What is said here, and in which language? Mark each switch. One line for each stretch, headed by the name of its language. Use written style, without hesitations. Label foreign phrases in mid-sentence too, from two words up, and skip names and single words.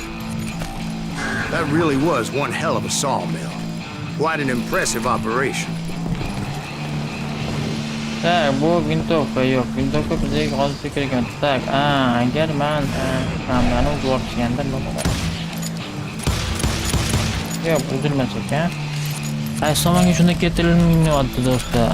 English: That really was one hell of a sawmill. Quite an impressive operation.
Uzbek: Tak, bu vintovka yo'q. Vintovka bizga hozir kerak ekan. Tak, agar men hamlarni o'zgartirganda nima bo'ladi? Yo'q, buzilmas ekan. Qaysi tomonga shunda ketirilmayapti do'stlar?